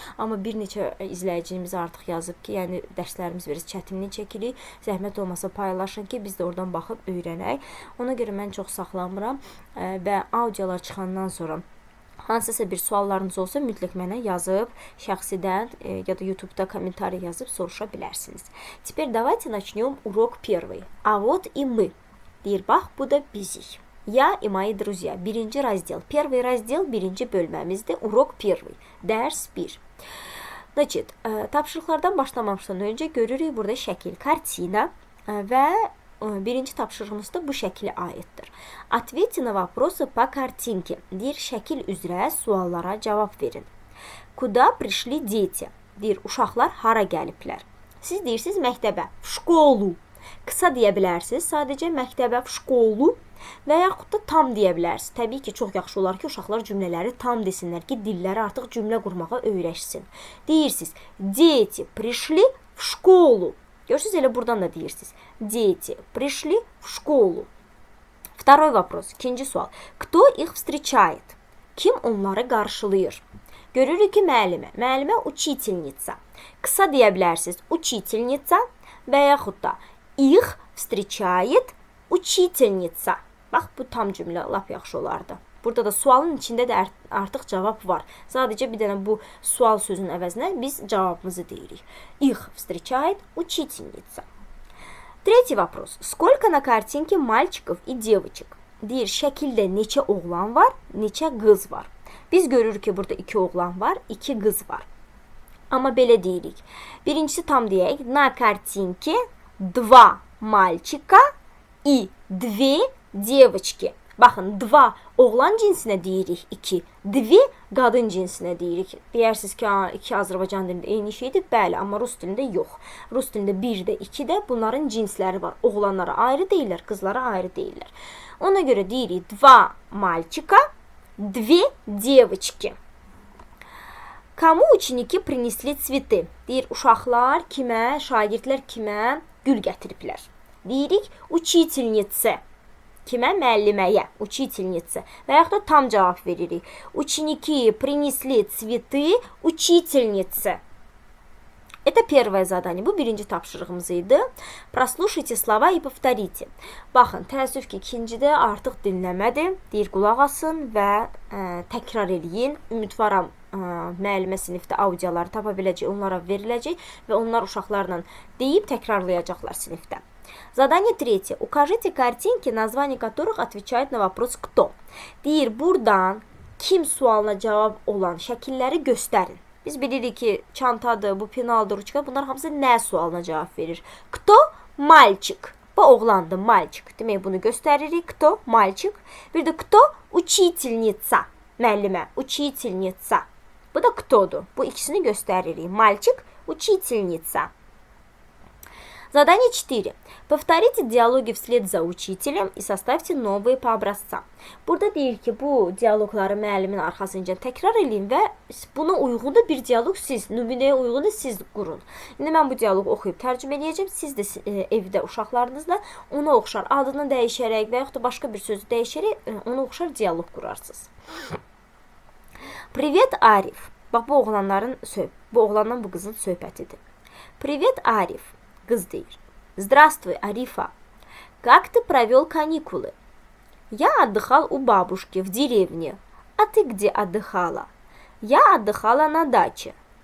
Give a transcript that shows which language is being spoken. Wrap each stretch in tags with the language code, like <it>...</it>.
<az>Amma bir neçə izləyicimiz artıq yazıb ki, yəni dərslərimiz biraz çətinlik çəkirik. Zəhmət olmasa paylaşın ki, biz də oradan baxıb öyrənək. Ona görə mən çox saxlamıram və audiolar çıxandan sonra hansısa bir suallarınız olsa mütləq mənə yazıb, şəxsidən ya da YouTube'da комментарий yazıb soruşa bilərsiniz.</az> <ru>Теперь давайте начнем урок первый. А вот и мы.</ru> <az>Deyir, bax, bu da bizik.</az> <ru>Я и мои друзья.</ru> <az>Birinci razdel.</az> <ru>Первый</ru> <az>razdel birinci bölməmizdir.</az> <ru>Урок первый.</ru> <az>Dərs 1. Значит, tapşırıqlardan başlamamışdan öncə görürük burada şəkil, kartina və birinci tapşırığımız da bu şəkilə aiddir.</az> <ru>Ответьте на вопросы по картинке.</ru> <az>Deyir, şəkil üzrə suallara cavab verin.</az> <ru>Куда пришли дети?</ru> <az>Deyir, uşaqlar hara gəliblər? Siz deyirsiniz məktəbə,</az> <ru>в школу.</ru> <az>Qısa deyə bilərsiniz, sadəcə məktəbə,</az> <ru>в школу</ru> <az>və yaxud da tam deyə bilərsiniz. Təbii ki, çox yaxşı olar ki, uşaqlar cümlələri tam desinlər ki, dilləri artıq cümlə qurmağa öyrəşsin. Deyirsiniz,</az> <ru>дети пришли в школу.</ru> <az>Görürsünüz, elə buradan da deyirsiniz.</az> <ru>Дети пришли в школу. Второй вопрос,</ru> <az>ikinci sual.</az> <ru>Кто их встречает?</ru> <az>Kim onları qarşılayır? Görürük ki, müəllimə. Müəllimə учительница. Qısa deyə bilərsiniz.</az> <ru>Учительница</ru> <az>və yaxud da</az> <ru>их встречает учительница.</ru> <az>Bax, bu tam cümlə lap yaxşı olardı. Burada da sualın içində də artıq cavab var. Sadəcə bir dənə bu sual sözünün əvəzinə biz cavabımızı deyirik.</az> <ru>Их встречает учительница. Третий вопрос. Сколько на картинке мальчиков и девочек?</ru> <az>Deyir, şəkildə neçə oğlan var, neçə qız var? Biz görürük ki, burada 2 oğlan var, 2 qız var. Amma belə deyirik. Birincisi tam deyək.</az> <ru>На картинке 2 мальчика и 2 девочки.</ru> <az>Baxın, 2 oğlan cinsinə deyirik 2, 2 qadın cinsinə deyirik. Deyirsiniz ki, 2 Azərbaycan dilində eyni şeydir. Bəli, amma rus dilində yox. Rus dilində 1 də, 2 də bunların cinsləri var. Oğlanlara ayrı deyirlər, qızlara ayrı deyirlər. Ona görə deyirik 2</az> <ru>мальчика, 2 девочки. Кому ученики принесли цветы?</ru> <az>Deyir, uşaqlar kimə, şagirdlər kimə gül gətiriblər. Deyirik, учительнице. Kimə? Müəlliməyə, учительница. Və yaxud da tam cavab veririk.</az> <ru>Ученики принесли цветы учительнице. Это первое задание.</ru> <az>Bu birinci tapşırığımız idi.</az> <ru>Прослушайте слова и повторите.</ru> <az>Baxın, təəssüf ki, ikincidə artıq dinləmədir. Deyir, qulaq asın və təkrar eləyin. Ümidvaram müəllimə sinifdə audioları tapa biləcək, onlara veriləcək və onlar uşaqlarla deyib təkrarlayacaqlar sinifdə.</az> <ru>Задание третье. Укажите картинки, название которых отвечает на вопрос «кто».</ru> <az>Deyir, buradan kim sualına cavab olan şəkilləri göstərin. Biz bilirik ki, çantadır, bu penaldır, ruçka, bunlar hamısı nə sualına cavab verir?</az> <ru>Кто? Мальчик.</ru> <az>Bu oğlandır, мальчик. Demək, bunu göstəririk.</az> <ru>Кто? Мальчик.</ru> <az>Bir də</az> <ru>кто? Учительница.</ru> <az>Müəllimə, учительница. Bu da ktodur. Bu ikisini göstəririk.</az> <ru>Мальчик, учительница. Задание 4. Повторите диалоги вслед за учителем и составьте новые по образцам.</ru> <az>Burada deyir ki, bu dialoqları müəllimin arxasınca təkrar edin və buna uyğun da bir dialoq siz, nümunəyə uyğun da siz qurun. İndi mən bu dialoqu oxuyub tərcümə edəcəm. Siz də evdə uşaqlarınızla ona oxşar adını dəyişərək və yaxud da başqa bir sözü dəyişərək ona oxşar dialoq qurarsınız.</az> <ru>Привет, Arif.</ru> <az>Bax, bu oğlandan bu qızın söhbətidir.</az> <ru>Привет, Arif.</ru> <az>Qız deyir.</az> <ru>Здравствуй, Арифа. Как ты провел каникулы? Я отдыхал у бабушки в деревне. А ты где отдыхала? Я отдыхала на даче.</ru>